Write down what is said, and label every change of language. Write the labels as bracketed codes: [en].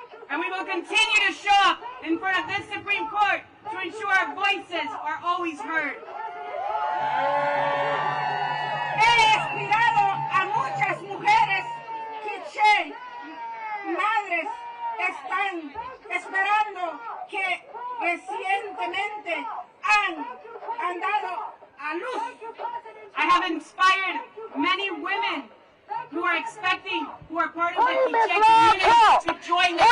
[en] And we will continue to show up in front of this Supreme Court to ensure our voices are always heard. [es] He inspirado a muchas mujeres quiché, madres, están esperando que recientemente han dado a luz. [en] I have inspired many women who are expecting, who are part of the Quiché community, to join the fight.